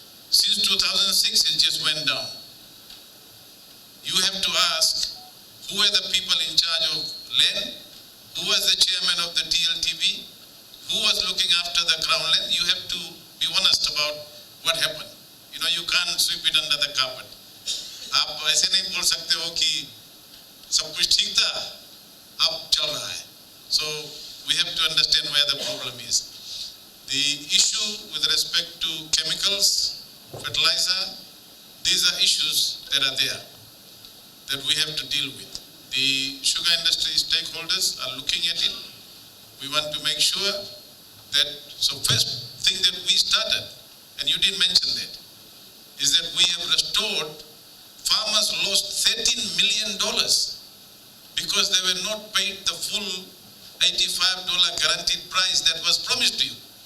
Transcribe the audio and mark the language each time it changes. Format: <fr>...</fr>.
<en>Since 2006, it just went down. You have to ask, who are the people in charge of land? Who was the chairman of the TLTB? Who was looking after the crown land? You have to be honest about what happened. You can't sweep it under the carpet.</en> <hi>आप ऐसे नहीं बोल सकते हो कि सब कुछ ठीक था, अब चल रहा है.</hi> <en>So we have to understand where the problem is. The issue with respect to chemicals, fertilizer, these are issues that are there that we have to deal with. The sugar industry stakeholders are looking at it. We want to make sure that, so first thing that we started, and you didn't mention that, is that we have restored, farmers lost $13 million because they were not paid the full $85 guaranteed price that was promised to you.</en>